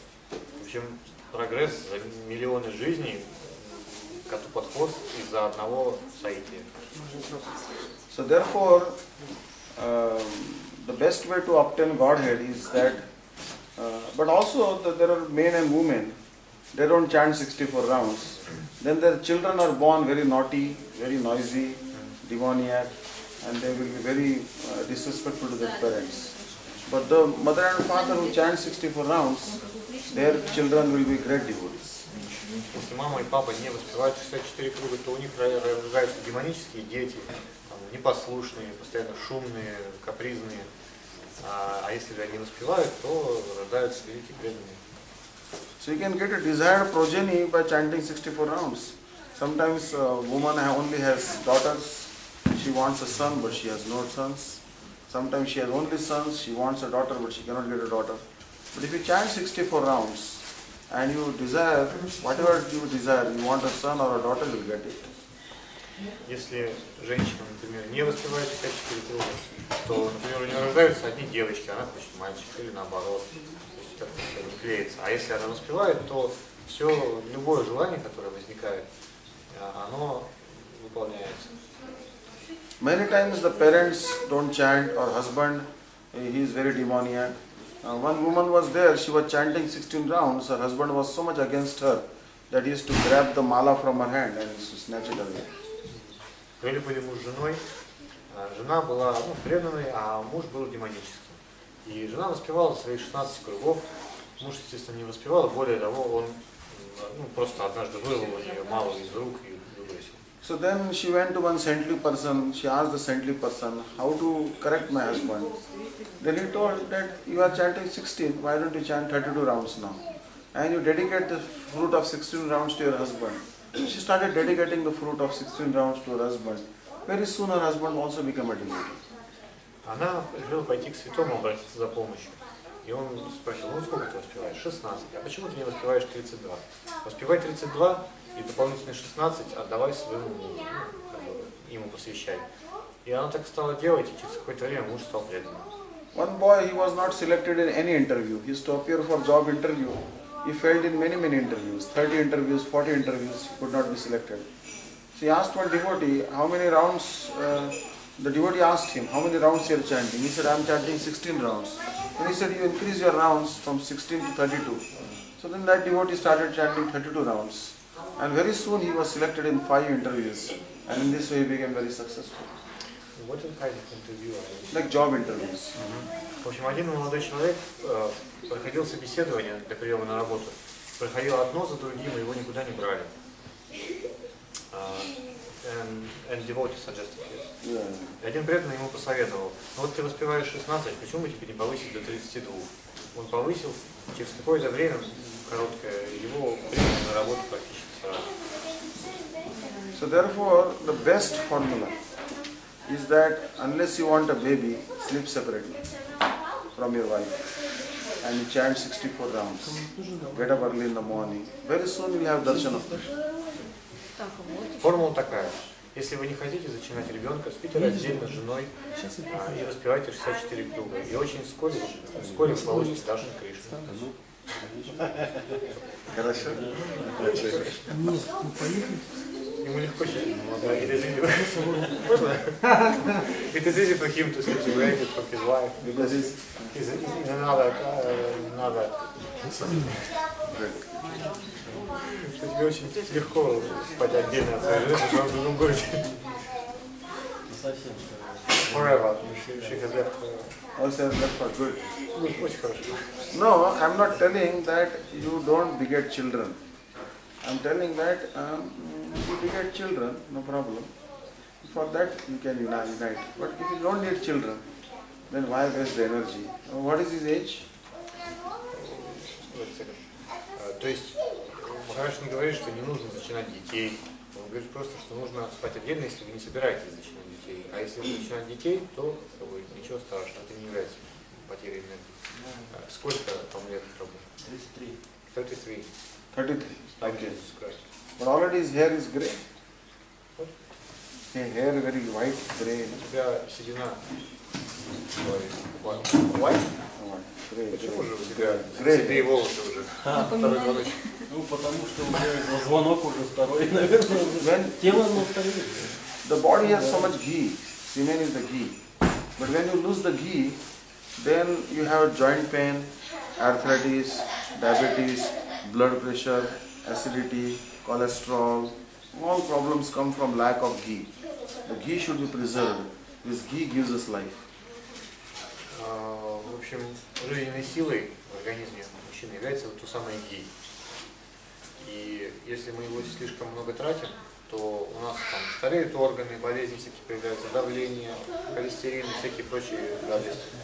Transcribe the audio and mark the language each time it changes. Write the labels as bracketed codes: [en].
[ru] В общем, прогресс за миллионы жизней коту под хвост из-за одного соития. [en] So therefore, the best way to obtain Godhead is that, but also there are men and women, they don't chant 64 rounds. Then their children are born very naughty, very noisy, demoniac, and they will be very disrespectful to their parents. But the mother and father who chant 64 rounds, their children will be great devotees. [ru] Если мама и папа не воспевают 64 круга, то у них рождаются демонические дети, непослушные, постоянно шумные, капризные. А если же они воспевают, то рождаются великие преданные. [en] So you can get a desired progeny by chanting 64 rounds. Sometimes a woman only has daughters, she wants a son but she has no sons. Sometimes she has only sons, she wants a daughter but she cannot get a daughter. But if you chant 64 rounds and you desire, whatever you desire, you want a son or a daughter, you will get it. [ru] Если женщина, например, не воспевает 64 круга, то, например, у нее рождаются одни девочки, она хочет мальчика или наоборот. То есть как-то все не клеится. А если она воспевает, то все, любое желание, которое возникает, оно выполняется. [en] Many times the parents don't chant, or husband, he is very demoniac. One woman was there, she was chanting 16 rounds, her husband was so much against her that he used to grab the mala from her hand and used to snatch it away. [ru] Были муж с женой, жена была преданной, а муж был демоническим. И жена воспевала свои 16 кругов, муж, естественно, не воспевал, более того, он просто однажды вырвал у нее малу из рук и выбросил. [en] So then she went to one saintly person, she asked the saintly person, how to correct my husband. Then he told that you are chanting 16, why don't you chant 32 rounds now? And you dedicate the fruit of 16 rounds to your husband. She started dedicating the fruit of 16 rounds to her husband. Very soon her husband also became a devotee. [ru] Она решила пойти к святому, обратиться за помощью. И он спросил, сколько ты воспеваешь? 16. А почему ты не воспеваешь 32? Воспевай 32 и дополнительные 16 отдавай своему ему посвящать. И она так стала делать, и через какое-то время муж стал преданным. [en] One boy, he was not selected in any interview. He used to appear for job interview. He failed in many interviews, 30 interviews, 40 interviews, he could not be selected. So he asked one devotee, how many rounds, the devotee asked him, how many rounds you are chanting? He said, I am chanting 16 rounds. And he said, you increase your rounds from 16 to 32. So then that devotee started chanting 32 rounds. And very soon he was selected in 5 interviews. And in this way he became very successful. What kind of interview? Like job interviews. [ru] В общем, один молодой человек проходил собеседование для приема на работу. Проходил одно за другим, и его никуда не брали. [en] And devotee suggested this. [ru] И один преданный ему посоветовал, ну вот ты воспеваешь 16, почему бы тебе не повысить до 32? Он повысил, через какое-то время, короткое, его приняли на работу практически сразу. [en] So therefore, the best formula is that unless you want a baby, sleep separately from your wife and you chant 64 rounds. Get up early in the morning. Very soon you will have darshan of Krishna. [ru] Формула такая. Если вы не хотите зачинать ребенка, спите раздельно с женой и распевайте 64 круга. И очень вскоре вы получите даршан Кришны. Хорошо? Ему легко сейчас. Можно? [en] It is easy for him to separate from his wife because he's in another. [ru] Что тебе очень легко спать отдельно от своей жены, потому что в другом городе. [en] Forever. She has left for... Also has left for good. [ru] Очень хорошо. [en] No, I'm not telling that you don't beget children. I'm telling that you beget children, no problem. For that you can unite. But if you don't need children, then why waste the energy? What is his age? [ru] То есть Махарадж не говорит, что не нужно зачинать детей. Он говорит просто, что нужно спать отдельно, если вы не собираетесь зачинать детей. А если вы зачинать детей, то ничего страшного, это не является потерей энергии. Сколько там лет работы? 33. 33. 33. [en] Okay. But already his hair is grey. His hair very white, grey. [ru] У тебя седина. [en] White? [ru] Почему же у тебя седые волосы уже? Ну, потому что уже звонок уже второй, наверное. Тело стареет. [en] The body has so much ghee. Semen is the ghee. But when you lose the ghee, then you have joint pain, arthritis, diabetes, blood pressure, acidity, cholesterol. All problems come from lack of ghee. The ghee should be preserved. This ghee gives us life. [ru] В общем, жизненной силой в организме мужчины является вот то самое ги. И если мы его слишком много тратим, то у нас там стареют органы, болезни всякие появляются, давление, холестерин и всякие прочие гадости.